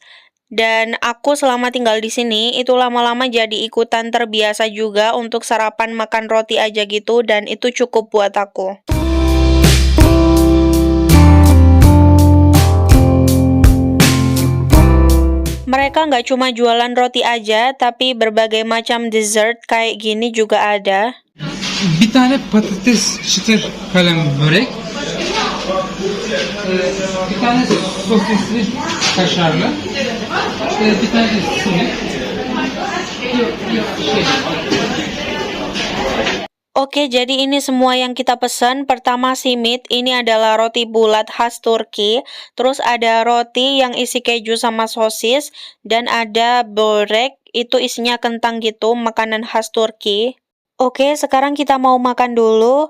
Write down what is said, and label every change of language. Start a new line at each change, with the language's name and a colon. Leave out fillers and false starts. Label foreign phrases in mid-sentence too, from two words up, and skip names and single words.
Indonesian: Dan aku selama tinggal di sini itu lama-lama jadi ikutan terbiasa juga untuk sarapan makan roti aja gitu, dan itu cukup buat aku. Mereka nggak cuma jualan roti aja, tapi berbagai macam dessert kayak gini juga ada.
Turkish: Bir tane patates çıtır kalem börek. Bir tane sosisli kaşarlı. Bir tane simit.
Indonesian: Oke, jadi ini semua yang kita pesan. Pertama simit, ini adalah roti bulat khas Turki. Terus ada roti yang isi keju sama sosis. Dan ada börek, itu isinya kentang gitu, makanan khas Turki. Oke, sekarang kita mau makan dulu.